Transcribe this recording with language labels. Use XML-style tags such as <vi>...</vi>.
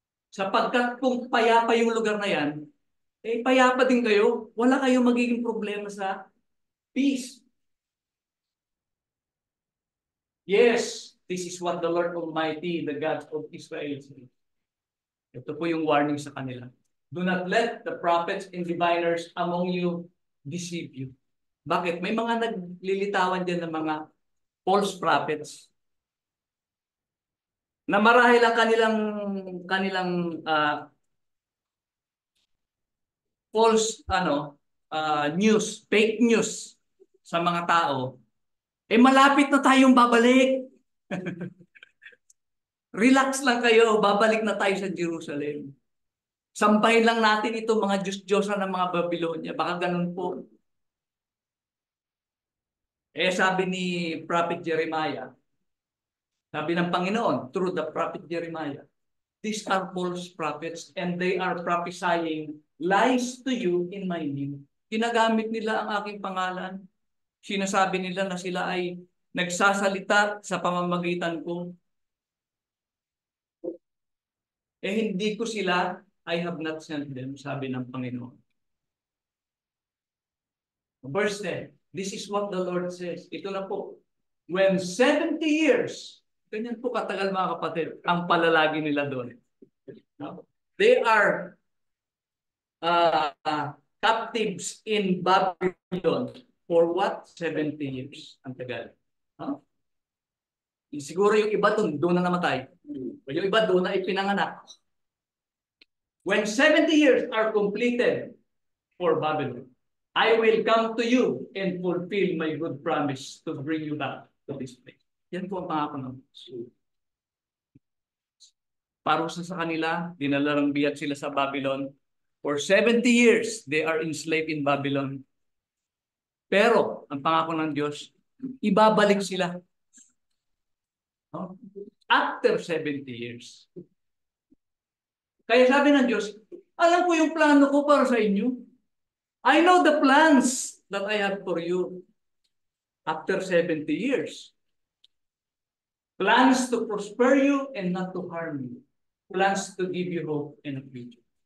<tl>Sapagkat kung payapa yung lugar na yan, eh payapa din kayo, wala kayong magiging problema sa peace.</tl> <en>Yes, this is what the Lord Almighty, the God of Israel says.</en> <tl>Ito po yung warning sa kanila.</tl> <en>Do not let the prophets and diviners among you deceive you.</en> <tl>Bakit? May mga naglilitawan dyan ng mga false prophets na marahil ang kanilang</tl> <en>false news, fake news</en> <tl>sa mga tao, eh malapit na tayong babalik. Relax lang kayo, babalik na tayo sa Jerusalem. Sampahin lang natin ito mga Diyos-Diyosan ng mga Babylonia. Baka ganun po. Eh sabi ni Prophet Jeremiah, sabi ng Panginoon</tl> <en>through the Prophet Jeremiah, these are false prophets and they are prophesying lies to you in my name.</en> <tl>Ginagamit nila ang aking pangalan. Sinasabi nila na sila ay nagsasalita sa pamamagitan ko. Eh hindi ko sila,</tl> <en>I have not sent them,</en> <tl>sabi ng Panginoon.</tl> <en>Verse 10, this is what the Lord says.</en> <tl>Ito na po.</tl> <en>When 70 years,</en> <tl>ganyan po katagal mga kapatid, ang palalagi nila doon.</tl> <en>They are captives in Babylon for what? 70 years.</en> <tl>Ang tagal. Huh? Siguro yung iba doon na namatay. Yung iba doon na ipinanganak.</tl> <en>When 70 years are completed for Babylon, I will come to you and fulfill my good promise to bring you back to this place.</en> <tl>Yan po ang pangako ng Diyos. Parusa sa kanila, dinalarang biyag sila sa Babylon.</tl> <en>For 70 years, they are enslaved in Babylon.</en> <tl>Pero, ang pangako ng Diyos, ibabalik sila.</tl> <en>After 70 years.</en> <tl>Kaya sabi ng Diyos, alam ko yung plano ko para sa inyo.</tl> <en>I know the plans that I have for you. After 70 years. Plans to prosper you and not to harm you. Plans to give you hope and a future.</en>